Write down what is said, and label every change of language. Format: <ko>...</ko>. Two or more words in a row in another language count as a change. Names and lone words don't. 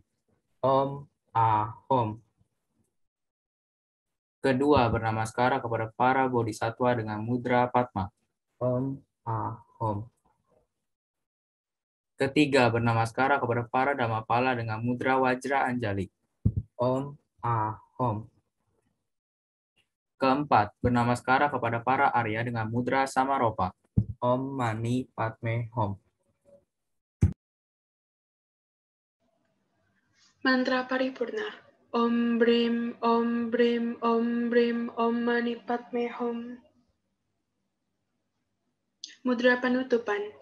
<sa>Om Ahom.</sa> <id>Kedua, bernamaskara kepada para bodhisattva dengan mudra Padma.</id> <sa>Om Ahom.</sa> <id>Ketiga, bernamaskara kepada para Dhammapala dengan mudra Wajra Anjali.</id> <sa>Om Ahom.</sa> <id>Keempat, bernamaskara kepada para Arya dengan mudra Samaropa.</id> <sa>Om Mani Padme Hum.</sa> <id>Mantra Paripurna.</id> <sa>Om Brim, Om Brim, Om Brim, Om Mani Padme Hum.</sa> <id>Mudra penutupan.</id>